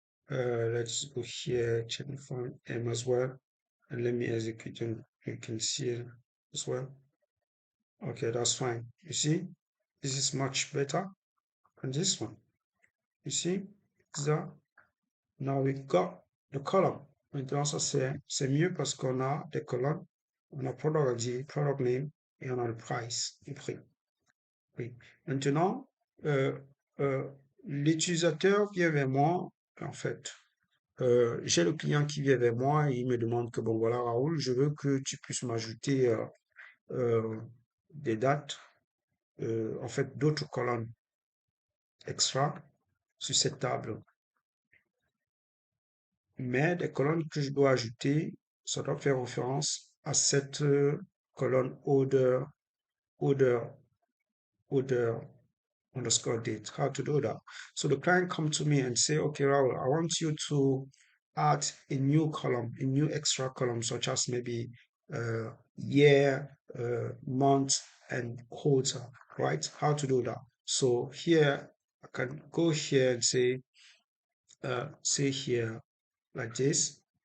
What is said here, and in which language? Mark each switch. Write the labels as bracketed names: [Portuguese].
[English] Let's go here, check the file M as well, and let me execute and you can see it as well. Okay, that's fine. You see, this is much better than this one. You see, that now we've got the column. [French] Maintenant, ça c'est mieux parce qu'on a des colonnes. On a product ID, product name, et on a le price, le prix. Oui. Maintenant, euh, euh, l'utilisateur vient vers moi, en fait. J'ai le client qui vient vers moi et il me demande que, bon, voilà, Raoul, je veux que tu puisses m'ajouter euh, des dates, en fait, d'autres colonnes extra sur cette table. Mais des colonnes que je dois ajouter, ça doit faire référence à cette colonne order, order underscore date. [English] How to do that? So the client come to me and say, okay, Raul, I want you to add a new column, a new extra column, such as maybe year, month, and quarter, right? How to do that? So here I can go here and say here like this.